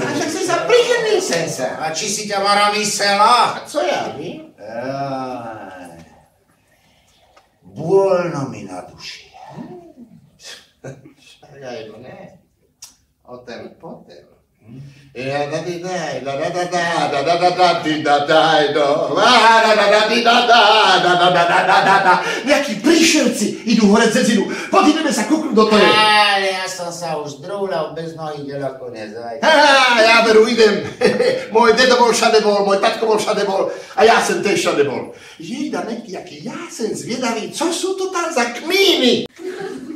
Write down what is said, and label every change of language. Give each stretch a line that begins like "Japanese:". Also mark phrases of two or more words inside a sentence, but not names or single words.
Slovak: A však si sa priženil sem sa. A či si ťa Mara mysela? A co ja vím? Bôľno mi na duši. Ja jedno ne. O ten potem. Ja da di daj, da da da da da da da da di da daj do. Da da da da di da da da da da da da da. Nejakí príšerci idú hore cez zinu. Podívame sa kúknúť do toho. Ale ja som sa už drúľal bez nohy ďaleko nezajde. Ja veru idem. Môj dedo bol všade bol, môj tatko bol všade bol a ja sem tiež všade bol. Jejda, neký, aký ja sem zviedavý, čo sú to tam za kmíny?